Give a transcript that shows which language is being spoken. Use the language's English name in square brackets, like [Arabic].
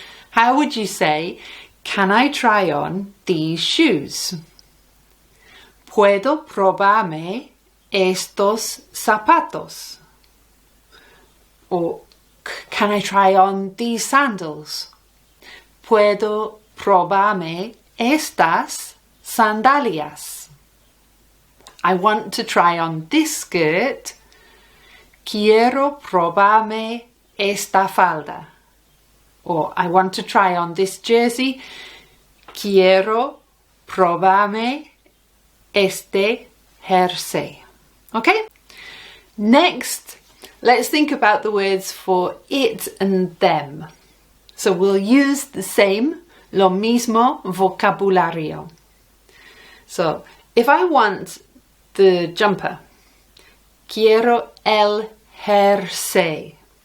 [English] How would you say, can I try on these shoes? [Spanish] ¿Puedo probarme estos zapatos? [English] Or can I try on these sandals? [Spanish] ¿Puedo probarme estas sandalias? [English] I want to try on this skirt. [Spanish] Quiero probarme esta falda. [English] Or I want to try on this jersey. [Spanish] Quiero probarme este jersey. [English] Okay? Next, let's think about the words for it and them. So we'll use the same, [Spanish] lo mismo vocabulario. [English] So if I want the jumper, [Spanish] quiero el jersey.